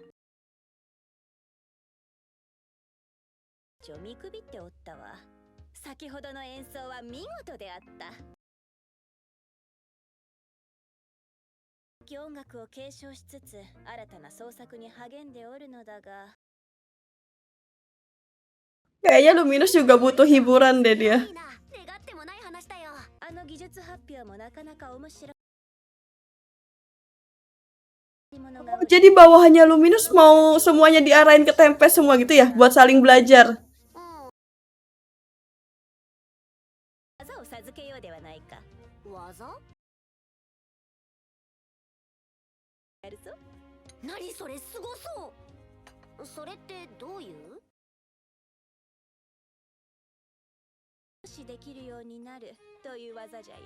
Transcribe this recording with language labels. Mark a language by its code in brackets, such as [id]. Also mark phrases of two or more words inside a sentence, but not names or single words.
[ja] 見くびっておったわ。先ほどの演奏は見事であった。音楽を継承しつつ新たな創作に励んでおるのだが。 [id] Kayaknya Luminous juga butuh hiburan deh dia. [ja] いいな、願ってもない話だよ。あの技術発表もなかなか面白い。 [id] Oh, jadi bawahannya Luminous mau semuanya diarahin ke Tempest semua gitu ya, buat saling belajar. [ja] 技を授けようではないか。技？やるぞ。何それ、すごそう。それってどういう？もしできるようになるという技じゃよ。